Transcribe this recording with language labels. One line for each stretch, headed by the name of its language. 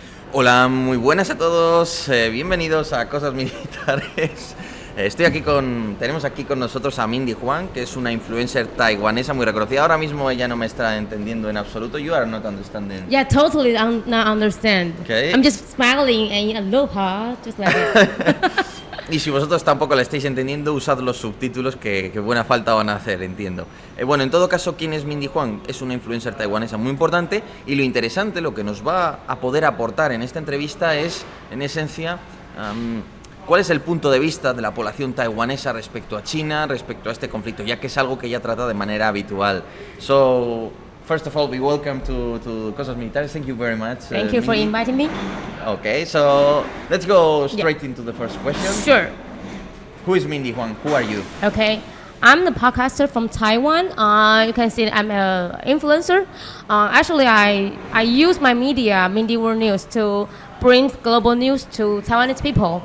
Spanish: Hola, muy buenas a todos, bienvenidos a Cosas Militares. Tenemos aquí con nosotros a Mindy Huang, que es una influencer taiwanesa muy reconocida. Ahora mismo ella no me está entendiendo en absoluto.
English: You are not understanding. Yeah, totally not understand. Okay. I'm just smiling and aloha, just like that.
Spanish: Y si vosotros tampoco la estáis entendiendo, usad los subtítulos que buena falta van a hacer, entiendo. Bueno, en todo caso, ¿quién es Mindy Huang? Es una influencer taiwanesa muy importante y lo interesante, lo que nos va a poder aportar en esta entrevista es, en esencia, ¿cuál es el punto de vista de la población taiwanesa respecto a China, respecto a este conflicto? Ya que es algo que ella trata de manera habitual.
English: So, first of all, we welcome to Cosas Militares. Thank you very much. Thank you for inviting me. Okay, so let's go straight into the first question. Sure. Who is Mindy Huang? Who are you? Okay. I'm the podcaster from Taiwan. You can see I'm an influencer. Actually, I use my media, Mindy World News, to bring global news to Taiwanese people.